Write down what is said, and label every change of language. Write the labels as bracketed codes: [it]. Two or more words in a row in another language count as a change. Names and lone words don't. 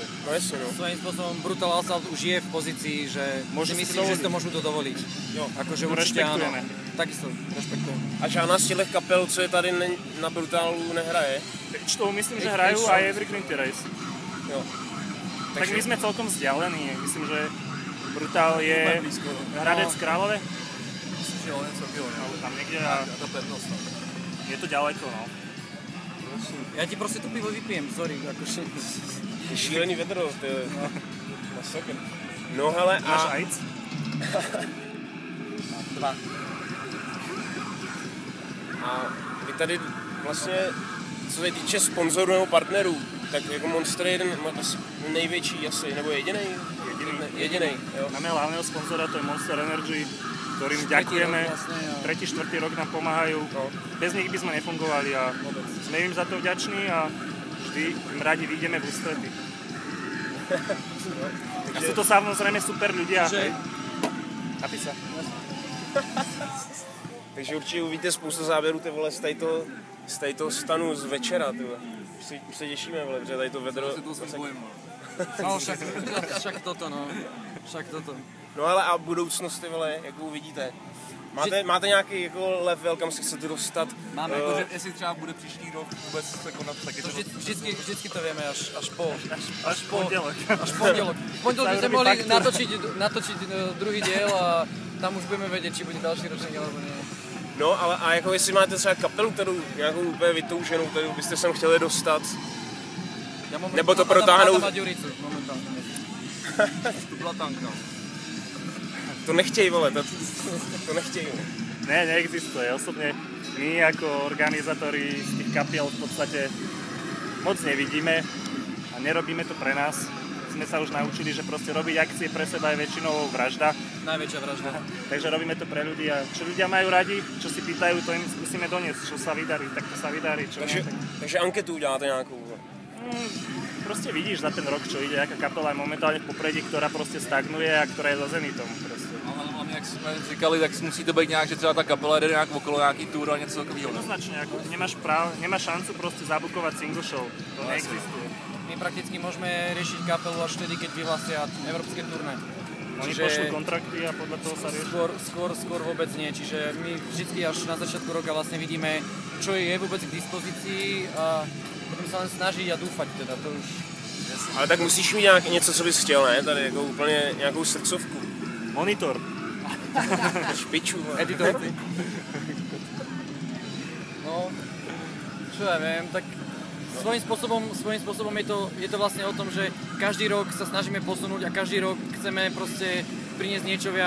[sk] No jasne, no. Svojím spôsobom Brutal Assault už je v pozícii, že si myslím, že si to môžu to dovoliť. [cs] Jo, [sk] akože určite áno. Takisto, rešpektujem. [cs] A žádná z těch kapel, co je tady na Brutalu, nehraje? [sk] Čo myslím, že hrajú aj Evergreen Terrace. [cs] Jo. [sk] Tak my sme celkom vzdialení. Myslím, že Brutal je Hradec Králové. [cs] Myslím, že o něco bylo, ne? [sk] Tam niekde a [cs] Ta pevnost. [sk] je to ďaleko, no. Ja ti proste to pivo vypijem, sorry, akože... [cs] Je šílený vedro, to je masakr. No hele, Máš a... AIDS? 2. A vy tady vlastně, co se týče sponzorů nebo partnerů, tak jako Monster je jeden největší asi, nebo jedinej? Jedinej, jo. [sk] Máme hlavného sponzora, to je Monster Energy, ktorým ďakujeme. 3. 4. rok nám pomáhajú. Bez nich by sme nefungovali a sme im za to vďační a vždy im radi vyjdeme v ústrety. A sú to samozrejme super ľudia. Napíš sa. [cs] Takže určitě uvidíte spoustu záběrů, ty vole, z tadyto stanu z večera, ty vole. Už se těšíme, vole, protože tady to vedro... [sk] No, však toto, no. Však toto. [cs] No ale a budoucnost, ty vole, jak uvidíte? Máte nějaký jako level, kam se chcete dostat? Máme, jakože jestli třeba bude příští rok vůbec se konat taky to... [sk] Vždycky to vieme až pondelok. Až pondelok. V pondelok by sme mohli natočiť druhý diel a tam už budeme vedieť, či bude další ročník alebo nie. No, [cs] ale a jako jestli máte třeba kapelu, kterou nějakou úplně vytouženou, kterou byste sem chtěli dostat, nebo to protáhnout... To byla tanka. To nechtěj, vole, to nechtěj. Ne, neexistuje. [sk] Osobne my ako organizátori z tých kapiel v podstate moc nevidíme a nerobíme to pre nás. Sme sa už naučili, že proste robiť akcie pre seba je väčšinou vražda. Najväčšia vražda. Takže robíme to pre ľudí a čo ľudia majú radi, čo si pýtajú, to im musíme doniesť, čo sa vydarí, tak to sa vydarí. [cs] Takže anketu uděláte nějakou? [sk] Proste vidíš za ten rok, čo ide, aká kapela je momentálne v popredí, ktorá proste stagnuje a ktorá je za Zenitom. [cs] Ale hlavně, jak jsme říkali, tak musí to být nějak, že třeba ta kapela jde nějak okolo nějaký tour a něco takového. [sk] Jednoznačne, ako nemáš šancu proste zabukovať [en] single show. [sk] To neexistuje. My prakticky môžeme riešiť kapelu až vtedy, keď vyhlasia európske turné. Oni pošlú kontrakty a podľa toho sa rieši. Skôr vôbec nie, čiže my vždy až na začiatku roka vlastne vidíme, čo je vôbec k dispozícii a potom sa len snažiť a dúfať teda, to už... [cs] Ale tak musíš mít něco, co bys chtěl, ne? Tady jako úplně nějakou srdcovku. Monitor. Špiču. Editor. [sk] No, čo ja viem, tak svojím spôsobom je to vlastne o tom, že každý rok sa snažíme posunúť a každý rok chceme proste priniesť niečo viac.